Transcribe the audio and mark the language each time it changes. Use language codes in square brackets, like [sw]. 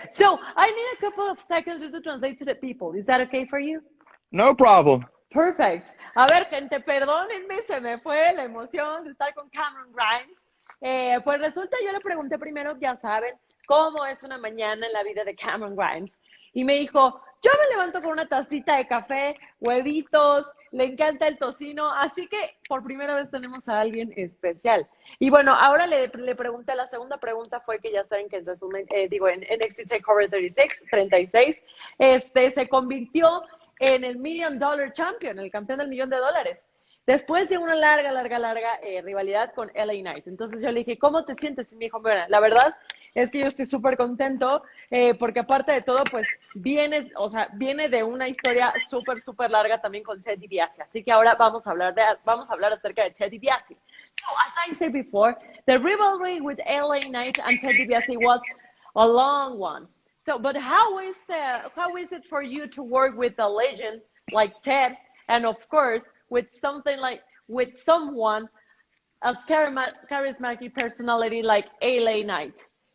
[en] So I need a couple of seconds just to translate to the people. Is that okay for you? No problem. Perfect. [es] A ver, gente, perdónenme, se me fue la emoción de estar con Cameron Grimes. Pues resulta, yo le pregunté primero, ya saben, cómo es una mañana en la vida de Cameron Grimes. Y me dijo, yo me levanto con una tacita de café, huevitos, le encanta el tocino, así que por primera vez tenemos a alguien especial. Y bueno, ahora le pregunté, la segunda pregunta fue que ya saben que en resumen, en NXT TakeOver 36, se convirtió en el Million Dollar Champion, el campeón del $1,000,000. Después de una larga rivalidad con LA Knight. Entonces yo le dije, ¿cómo te sientes? Y me dijo, bueno, la verdad es que yo estoy súper contento porque aparte de todo, pues viene de una historia súper larga también con Ted DiBiase. Así que ahora vamos a hablar acerca de Ted DiBiase. [en] So, as I said before, the rivalry with LA Knight and Ted DiBiase was a long one. So, but how is it for you to work with a legend like Ted, and of course with someone as charismatic personality like LA Knight?